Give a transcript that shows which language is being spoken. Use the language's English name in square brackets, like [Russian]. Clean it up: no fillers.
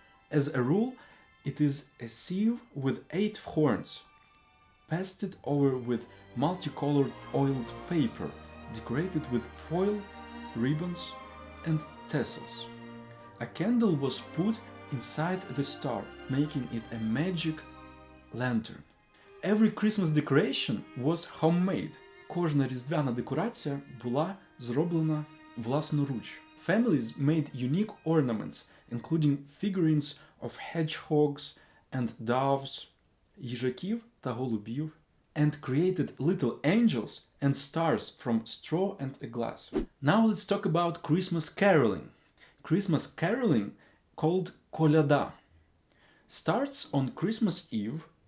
[English] As a rule, it is a sieve with 8 horns, pasted over with multicolored oiled paper, decorated with foil, ribbons, and tassels. A candle was put inside the star, making it a magic lantern. Every Christmas decoration was homemade. [Ukrainian] Кожна різдвяна декорація була зроблена власноруч. [English] Families made unique ornaments, including figurines of hedgehogs and doves, [Ukrainian] їжаків та голубів, [English] and created little angels and stars from straw and a glass. Now let's talk about Christmas caroling. Christmas caroling, called koляда, starts on Christmas Eve.